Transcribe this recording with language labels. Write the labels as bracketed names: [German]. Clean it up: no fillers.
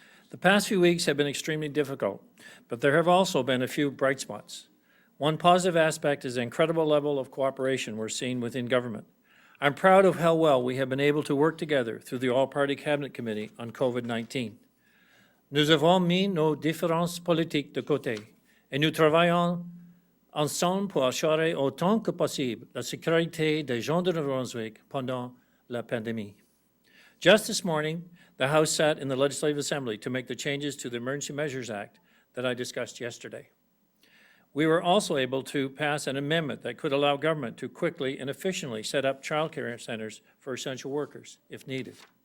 [English] The past few weeks have been extremely difficult, but there have also been a few bright spots. One positive aspect is the incredible level of cooperation we're seeing within government. I'm proud of how well we have been able to work together through the All-Party Cabinet Committee on COVID-19. [French] Nous avons mis nos différences politiques de côté et nous travaillons ensemble pour assurer autant que possible la sécurité des gens de Brunswick pendant la pandémie. [English] Just this morning, the House sat in the Legislative Assembly to make the changes to the Emergency Measures Act that I discussed yesterday. We were also able to pass an amendment that could allow government to quickly and efficiently set up child care centers for essential workers if needed.